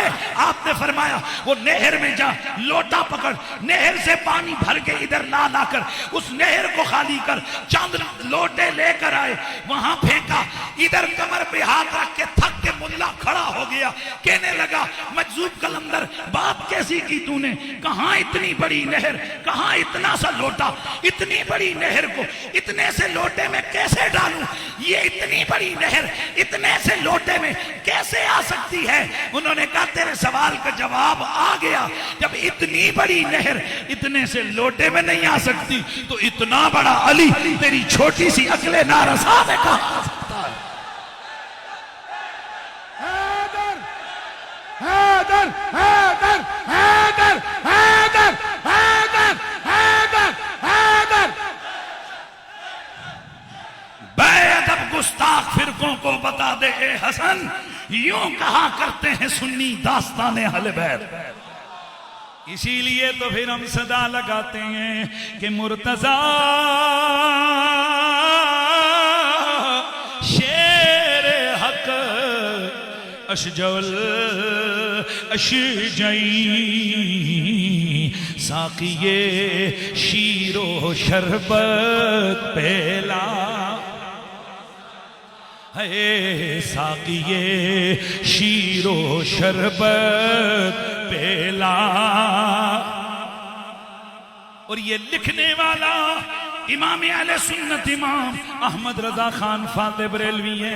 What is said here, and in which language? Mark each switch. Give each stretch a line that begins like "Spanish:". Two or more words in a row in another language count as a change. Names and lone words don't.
Hindi: आपने फरमाया वो नहर में जा, लोटा पकड़, नहर से पानी भर के इधर ला कर उस नहर को खाली कर, चंद लोटे लेकर आए, वहां फेंका, इधर कमर पे हाथ रख के थक के मुल्ला खड़ा हो गया, कहने लगा मजजूब कलंदर बात कैसी की तूने, कहां इतनी बड़ी नहर, कहां इतना सा लोटा, इतनी बड़ी नहर को इतने से लोटे में कैसे डालूं, ये इतनी बड़ी नहर इतने से लोटे में कैसे आ सकती है। उन्होंने कहा तेरे सवाल का जवाब आ गया, जब इतनी बड़ी नहर इतने से लोटे में नहीं आ सकती तो इतना बड़ा अली तेरी छोटी सी अकले नारसा में कहां आ सकता है। हैदर हैदर हैदर हैदर हैदर हैदर हैदर हैदर। बेअदब गुस्ताख फिरकों को बता दे ए हसन, यूं कहा करते हैं सुन्नी दास्ताने अहले बैत। इसीलिए तो फिर हम सदा लगाते हैं कि मुर्तजा शेर हक अशजल अशजई साकिये शीरो शरबत पेला है, साकिये शीरो शरबत पेला। और ये लिखने वाला इमाम अहले सुन्नत इमाम अहमद रजा खान फाते बरेलवी हैं।